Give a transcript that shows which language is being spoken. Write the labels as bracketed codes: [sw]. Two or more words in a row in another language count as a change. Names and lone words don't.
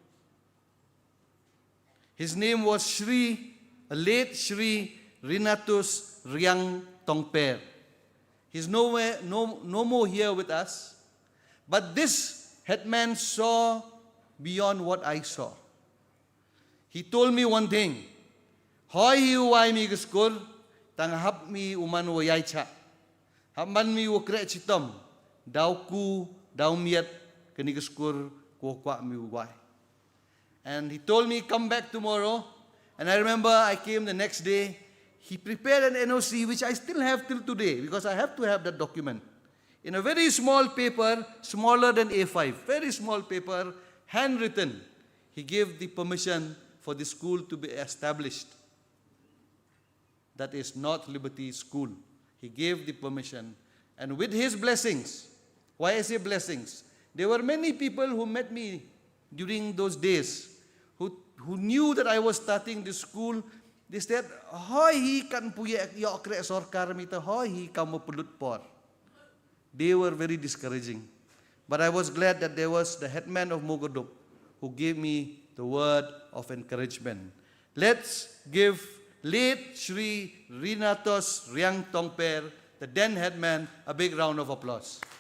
[en] His name was late Shri Rinatus Riang Tongper. He's no more here with us. But this headman saw beyond what I saw. He told me one thing. [ria] Hoy hiuay mi guskur, tanghap mi uman wayay cha. Haman mi wakre chitom, daw ku, daw miat, kanigaskur, kwa mi uway. [en] And he told me, come back tomorrow. And I remember I came the next day. He prepared an NOC, which I still have till today, because I have to have that document. In a very small paper, smaller than A5, very small paper, handwritten. He gave the permission for the school to be established. That is North Liberty School. He gave the permission. And with his blessings, why I say blessings? There were many people who met me during those days who knew that I was starting this school. They said, [ria] hoy hi kan puya yokre sorkar mita, hoy hi kamu pulut por. [en] They were very discouraging. But I was glad that there was the headman of Mogaduk who gave me the word of encouragement. Let's give late Shri Rinatos Riang Tongper, the then headman, a big round of applause.